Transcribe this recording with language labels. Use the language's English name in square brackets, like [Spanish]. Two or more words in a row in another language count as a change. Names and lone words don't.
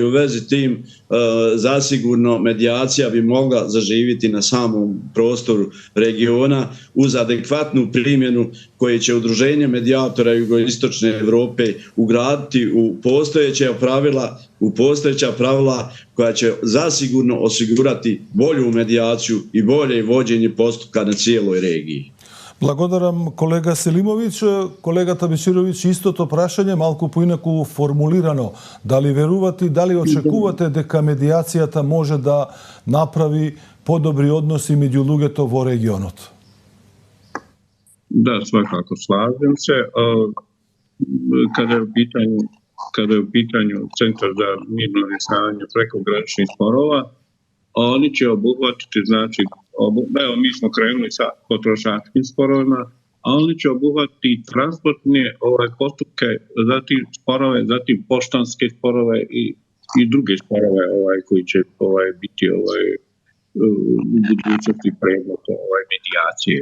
[Bosnian] u vezi tim zasigurno medijacija bi mogla zaživiti na samom prostoru regiona uz adekvatnu primjenu koje će Udruženje medijatora Jugoistočne Europe ugraditi u postojeća pravila koja će zasigurno osigurati bolju medijaciju i bolje vođenje postupka na cijeloj regiji. [Macedonian] Благодарам колега Селимович. Колега Табеширович, истото прашање, малку поинаку формулирано. Дали верувате, дали очекувате дека медијацијата може да направи подобри односи меѓу луѓето во регионот? [Bosnian] Da, svakako slažem se. Kada je u pitanju Centar za mirno rješavanje prekograničnih sporova, oni će obuhvatiti, znači, evo mi smo krenuli sa potrošačkim sporovima, a oni će obuhvatiti transportne postupke, zatim sporove, zatim poštanske sporove i druge sporove koji će biti u budućnosti predmet medijacije.